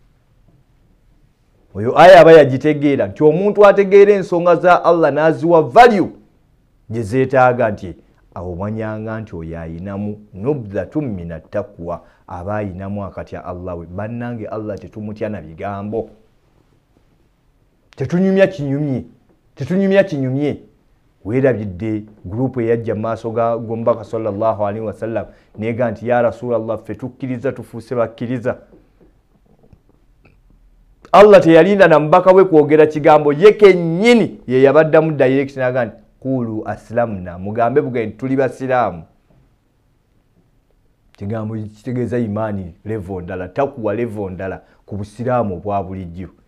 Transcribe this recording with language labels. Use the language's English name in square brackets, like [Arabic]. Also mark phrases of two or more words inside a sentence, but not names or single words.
[Ganda] oyo aya aba yagitegeera nti omuntu ategeera ensonga za Allah n'aziwa value gye zeetaaga nti awomanyanga nti oyo ayinamu [Arabic] نبذة من التقوى [Ganda] aba ayinamu akatya Allah we bannange Allah tetumutya na bigambo tetunyumya kinyumye weerabidde gurupu eyajja maaso ga gombaka [Arabic] صلى الله عليه وسلم [Ganda] neega nti [Arabic] يا رسول الله [Ganda] ffe tukkiriza tufuuse bakkiriza Allah teyalinda na mbaka we kwogera kigambo ye kennyini ye yabaddamu direct naga nti [Arabic] قولوا أسلمنا [Ganda] mugambe bugaye tuli basiraamu kigambo kitegeeza imani level ndala takuwa level ndala ku busiraamu obwa bulijjo